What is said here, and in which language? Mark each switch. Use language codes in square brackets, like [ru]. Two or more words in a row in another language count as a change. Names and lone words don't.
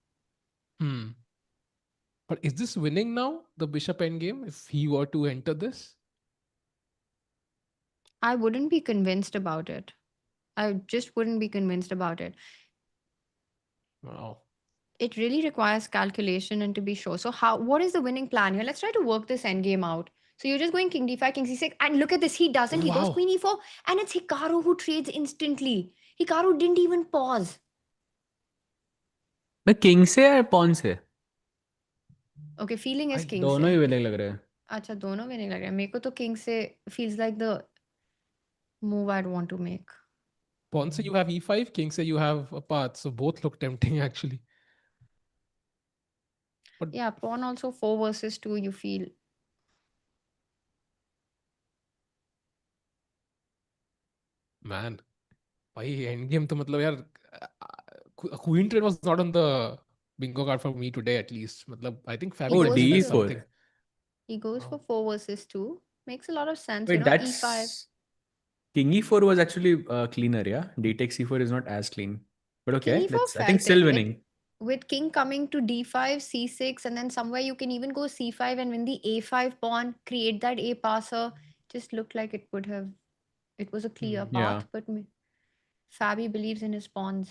[en] But is this winning now, the bishop endgame, if he were to enter this? I wouldn't be convinced about it. I just wouldn't be convinced about it. Wow. It really requires calculation and to be sure. So what is the winning plan here? Let's try to work this endgame out. So you're just going king d5, king c6, and look at this. He doesn't. He goes Wow. queen e4, and it's Hikaru who trades instantly. Hikaru didn't even pause. [hi] मैं किंग से या पॉन से? [en] Okay, feeling is king [hi] दोनों से. ही winning लग रहे हैं. अच्छा, दोनों winning लग रहे हैं. मेरे को तो king से [en] feels like the move I'd want to make. Pawn say you have e5, king say you have a path, so both look tempting actually. But yeah, pawn also 4 versus 2, you feel. Man, why endgame [hi] तो मतलब यार, [en] queen trade was not on the bingo card for me today at least. Matlab, I think Fabi Oh, has d4. something. He goes for 4 versus 2. Makes a lot of sense. Wait, you know, that's e5. king e4 was actually cleaner, yeah? D takes e4 is not as clean. But okay, King e4 I think felt still it winning. with king coming to d5, c6, and then somewhere you can even go c5 and win the a5 pawn, create that a passer. Just looked like it was a clear path, but Fabi believes in his pawns.